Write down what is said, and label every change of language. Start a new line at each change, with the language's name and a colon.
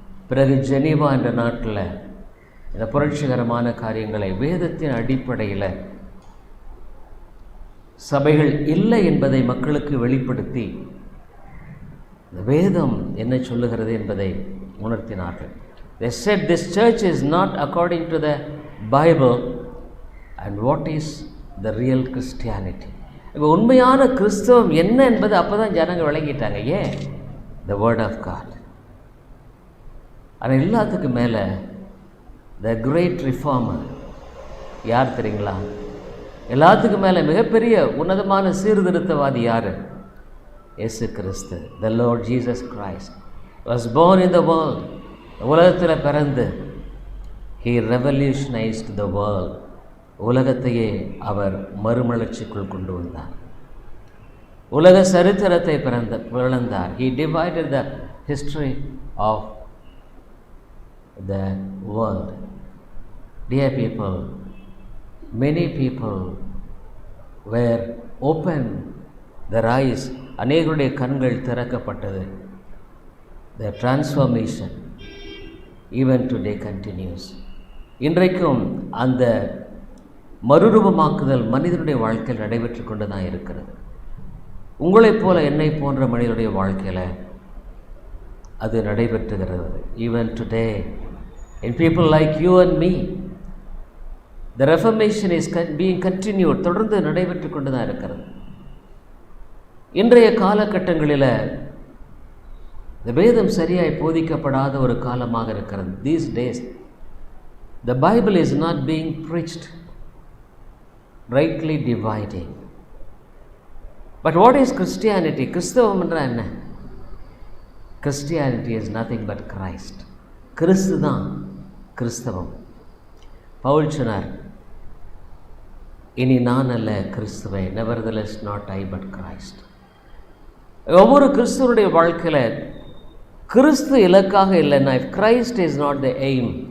Tamil: பிறகு ஜெனீவா என்ற நாட்டில் இந்த புரட்சிகரமான காரியங்களை வேதத்தின் அடிப்படையில் சபைகள் இல்லை என்பதை மக்களுக்கு வெளிப்படுத்தி வேதம் என்ன சொல்லுகிறது என்பதை உணர்த்தினார்கள்.
English: They said this church is not according to the Bible, and what is the real Christianity?
Tamil: இப்போ உண்மையான கிறிஸ்தவம் என்ன என்பது அப்போ தான் ஜனங்க விளங்கிட்டாங்க. ஏன்?
English: The word of God.
Tamil: ஆனால் எல்லாத்துக்கும் மேலே
English: the great reformer
Tamil: யார் தெரியுங்களா? எல்லாத்துக்கும் மேலே மிகப்பெரிய உன்னதமான சீர்திருத்தவாதி யார்? இயேசு கிறிஸ்து.
English: The Lord Jesus Christ was born in the world.
Tamil: உலகத்தில் பிறந்து
English: he revolutionized the world.
Tamil: உலகத்தையே அவர் மறுமலர்ச்சிக்குள் கொண்டு வந்தார். உலக சரித்திரத்தை பிளந்தார்.
English: He divided the history of the world. Dear people, many people were open their eyes.
Tamil: அநேகருடைய கண்கள் திறக்கப்பட்டது.
English: The transformation even today continues.
Tamil: இன்றைக்கும் அந்த மறுரூபமாக்குதல் மனிதனுடைய வாழ்க்கையில் நடைபெற்று கொண்டு தான் இருக்கிறது. உங்களைப் போல என்னை போன்ற மனிதனுடைய வாழ்க்கையில் அது நடைபெற்றுகிறது.
English: Even today, in people like you and me, the reformation is being continued.
Tamil: தொடர்ந்து நடைபெற்று கொண்டு தான் இருக்கிறது. இன்றைய காலகட்டங்களில் இந்த வேதம் சரியாய் போதிக்கப்படாத ஒரு காலமாக இருக்கிறது.
English: These days, the Bible is not being preached, rightly dividing. But what is Christianity?
Tamil: கிறிஸ்தவம் என்றால் என்ன?
English: Christianity is nothing but Christ.
Tamil: கிறிஸ்து தான் கிறிஸ்தவம். பவுல் சொன்னார், இனி நான் அல்ல கிறிஸ்துவை,
English: nevertheless not I but Christ.
Tamil: ஒவ்வொரு கிறிஸ்துவனுடைய வாழ்க்கையில் கிறிஸ்து இலக்காக இல்லைன்னா,
English: if Christ is not the aim,